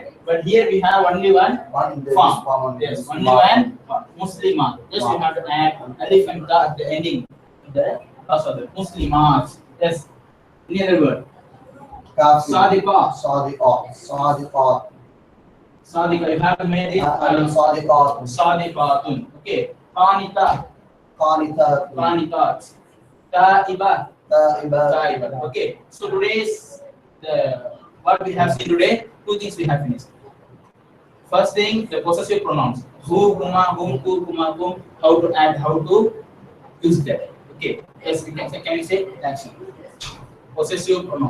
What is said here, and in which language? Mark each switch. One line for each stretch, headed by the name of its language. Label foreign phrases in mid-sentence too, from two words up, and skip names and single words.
English: But here we have only one form. Yes, only one form. Muslima. Just we have to add alif and ta at the ending. The last of the Muslimat. Yes. Any other word? Sadiqa. Sadiqa. You have to make it Sadiqatun. Okay. Qanita. Qanitat. Ta'iba. Ta'iba. Okay. So today's what we have seen today, two things we have finished. First thing, the possessive pronouns. Who, kuma, whom, who, kuma, whom, how to add, how to use that. Okay. Yes, we can say, action. Possessive pronoun.